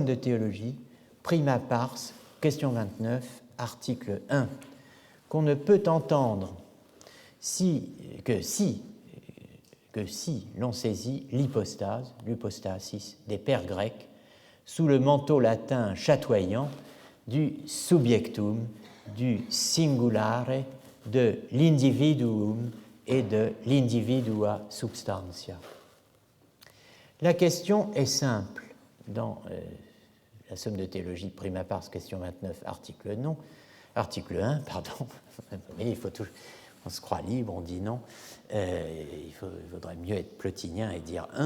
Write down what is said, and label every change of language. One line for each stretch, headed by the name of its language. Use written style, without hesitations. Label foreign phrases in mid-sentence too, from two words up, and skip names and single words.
French: de théologie,
Latin: prima pars,
French: question 29, article 1, qu'on ne peut entendre que si l'on saisit l'hypostase, l'hypostasis des pères grecs, sous le manteau latin chatoyant du subjectum, du singulare, de l'individuum et de l'
Latin: individua substantia.
French: La question est simple. Dans la Somme de théologie,
Latin: prima pars,
French: question 29, article 1, pardon. Mais on se croit libre, on dit non. Il vaudrait mieux être plotinien et dire 1.